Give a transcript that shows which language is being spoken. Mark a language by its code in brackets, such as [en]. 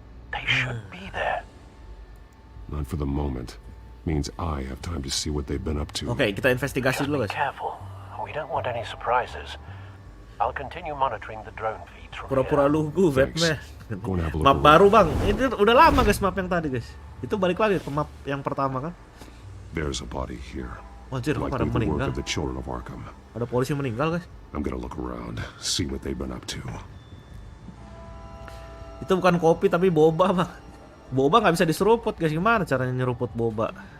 [en] They should be there. Not for the moment. Means I have time to see what they've been up to. [id] Oke, kita investigasi dulu guys. [en] Careful. We don't want any surprises. I'll continue monitoring the drone feeds from [id] Pura-pura lugu, Batman. [en] Go and have a look [id] Map [en] around. [id] baru bang, ini udah lama guys map yang tadi guys. Itu balik lagi ke map yang pertama kan. [en] There's a body here. [id] Anjir, pada [en] Likely the work [id] meninggal. [en] of the children of Arkham. [id] Ada polisi meninggal guys. [en] I'm gonna look around, see what they've been up to. [id] Itu bukan kopi tapi boba bang. Boba nggak bisa diseruput guys, gimana caranya nyeruput boba?